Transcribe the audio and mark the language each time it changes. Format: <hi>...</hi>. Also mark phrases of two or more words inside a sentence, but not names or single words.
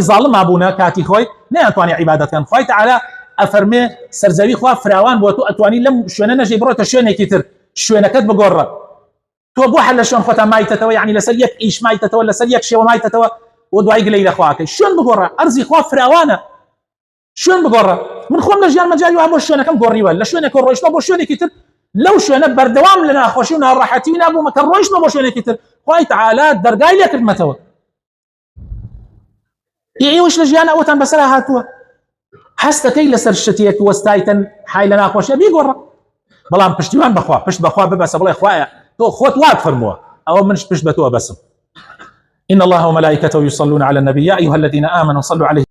<ckb>زاڵم مابوونە کاتی خۆی نەیانتوانی عیبادەتکەن خوای تەعالا ئەفەرمێ سەرزەوی خوا فراوان بۆ تۆ ئەتوانی لەم شوێنە نەژی بڕۆتە شوێنێکی تر شوێنەکەت بگۆڕە تۆ بۆ هەر لە شوێن خۆتان مایتەتەوە یعنی لەسەر یەک ئیش مایتەتەوە لەسەر یەک شێوە مایتەتەوە و دوای گلەی لە خواکەی شوێن بگۆڕە ئەرزی خوا فراوانە شوێن بگۆڕە من خۆم لە ژیان مەجاری وا بۆ شوێنەکەم گۆڕیوە لە شوێنێک ڕۆیشتەوە بۆ شوێنێکی تر لو شوێنە بەردەوام لە ناخۆشی و ناڕەحەتی نابوومە کە ڕۆیشتمە بۆ شوێنێکی تر خوای تەعالا دەرگای لێ کردمەتەوە. ئێوەش لە ژیان ئەوەتان بەسەر هاتووە هەست دەکەی لەسەر شتێک وەستایتەن حای لە ناخۆشیە بیگۆڕە، بەڵام پشتیوان بەخوا پشت بەخوا ببەسە بڵێ خوایە تۆ خۆت وات فەرمووە ئەوە منش پشت بە تۆ بەسم.</ckb> <ar>إن الله وملائكته يصلون على النبي يا أيها الذين آمنوا صلوا عليه</ar>